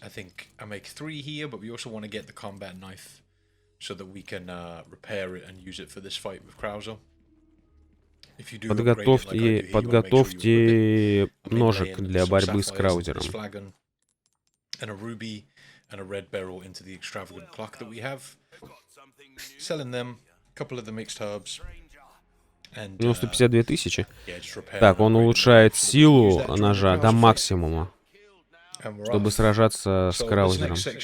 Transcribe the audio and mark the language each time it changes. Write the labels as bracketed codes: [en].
[en] I think I make 3 here, but we also want to get the combat knife so that we can repair it and use it for this fight with Krauser. If you do [ru] подготовьте ножик для борьбы с краузером. [en] And a ruby and a red beryl into the extravagant clock that we have. Selling them, a couple of the mixed herbs. [ru] 152 тысячи. Так, он улучшает силу ножа до максимума, чтобы сражаться с краузером.